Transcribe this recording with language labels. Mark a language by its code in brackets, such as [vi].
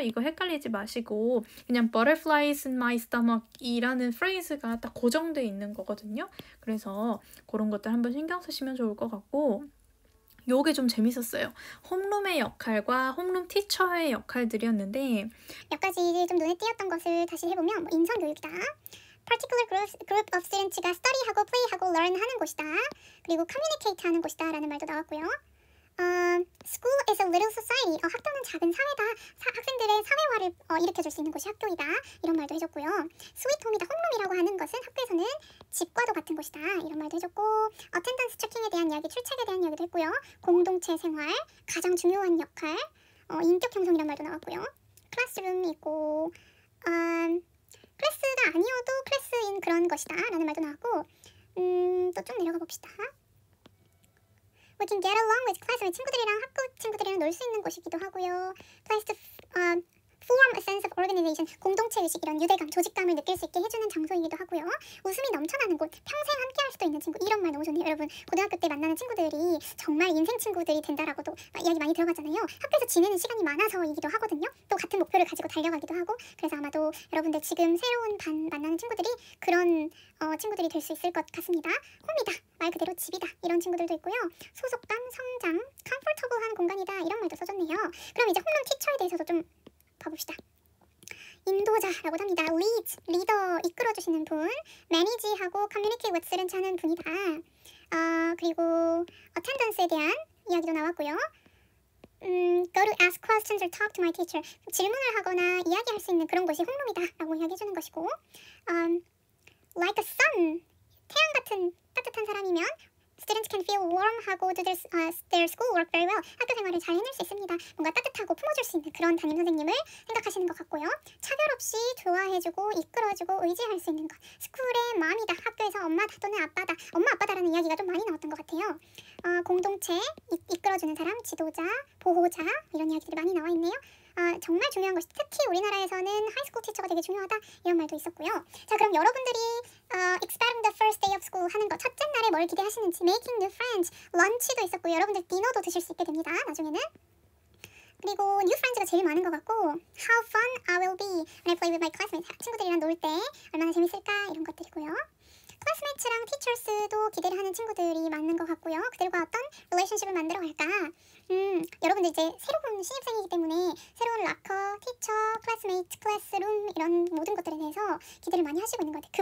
[ko] 이거 헷갈리지 마시고 그냥 [en] butterflies in my stomach [ko] 이라는 프레이즈가 딱 고정되어 있는 거거든요. 그래서 그런 것들 한번 신경 쓰시면 좋을 것 같고 요게 좀 재밌었어요. 홈룸의 역할과 홈룸 티처의 역할들이었는데 몇 가지 좀 눈에 띄었던 것을 다시 해보면 인성 교육이다. [en] particular group of students가 study하고 play하고 learn [ko] 하는 곳이다. 그리고 communicate 하는 곳이다 라는 말도 나왔고요. [en] school is a little society. [ko] 학교는 작은 사회다. 학생들의 사회화를 일으켜줄 수 있는 곳이 학교이다. 이런 말도 해줬고요. [en] sweet home이다. [ko] 홈룸이라고 하는 것은 학교에서는 집과도 같은 곳이다. 이런 말도 해줬고 [en] attendance checking [ko] 에 대한 이야기, 출첵에 대한 이야기도 했고요. 공동체 생활, 가장 중요한 역할, 인격 형성이란 말도 나왔고요. 클래스룸이 있고 클래스가 아니어도 클래스인 그런 것이다 라는 말도 나왔고 또 좀 내려가 봅시다. [en] We can get along with classmates. [ko] 친구들이랑 학교 친구들이랑 놀 수 있는 곳이기도 하고요. [en] Place to form a sense of organization. [ko] 공동체 의식, 이런 유대감, 조직감을 느낄 수 있게 해주는 장소이기도 하고요. 웃음이 넘쳐나는 곳, 평생 함께할 수도 있는 친구. 이런 말 너무 좋네요. 여러분 고등학교 때 만나는 친구들이 정말 인생 친구들이 된다라고도 이야기 많이 들어가잖아요. 학교에서 지내는 시간이 많아서이기도 하거든요. 또 같은 목표를 가지고 달려가기도 하고. 그래서 아마도 여러분들 지금 새로운 반 만나는 친구들이 그런 친구들이 될 수 있을 것 같습니다. 홈이다. 말 그대로 집이다. 이런 친구들도 있고요. 소속감, 성장, comfortable한 공간이다. 이런 말도 써줬네요. 그럼 이제 홈런 티처에 대해서도 좀 봐봅시다. 인도자라고 합니다. lead, 리더, 이끌어주시는 분. [en] manage하고 communicate with students [ko] 하는 분이다. 그리고 attendance에 대한 이야기도 나왔고요. [en] go to ask questions or talk to my teacher. [ko] 질문을 하거나 이야기할 수 있는 그런 곳이 홈룸이다 라고 이야기해주는 것이고 [en] like a sun, [ko] 태양 같은 따뜻한 사람이면 [en] students can feel warm [ko] 하고 [en] do their schoolwork very well. [ko] 학교 생활을 잘 해낼 수 있습니다. 뭔가 따뜻하고 품어줄 수 있는 그런 담임 선생님을 생각하시는 것 같고요. 차별 없이 좋아해주고 이끌어주고 의지할 수 있는 것. 스쿨의 맘이다. 학교에서 엄마다 또는 아빠다. 엄마 아빠다라는 이야기가 좀 많이 나왔던 것 같아요. 공동체, 이끌어주는 사람, 지도자, 보호자 이런 이야기들이 많이 나와 있네요. 정말 중요한 것이 특히 우리나라에서는 하이스쿨 티처가 되게 중요하다 이런 말도 있었고요. 자, 그럼 여러분들이 [en] expecting the first day of school [ko] 하는 거, 첫째 날에 뭘 기대하시는지, [en] making new friends, [ko] 런치도 있었고 여러분들 디너도 드실 수 있게 됩니다. 나중에는. 그리고 [en] new friends가 [ko] 제일 많은 것 같고 [en] how fun I will be when I play with my classmates. [ko] 친구들이랑 놀 때 얼마나 재밌을까 이런 것들이고요. 클래스메이트랑 티처스도 기대를 하는 친구들이 많은 것 같고요. 그들과 어떤 릴레이션십을 만들어 갈까? 여러분들 이제 새로운 신입생이기 때문에 새로운 락커, 티처, 클래스메이트, 클래스룸 이런 모든 것들에 대해서 기대를 많이 하시고 있는 것 같아요.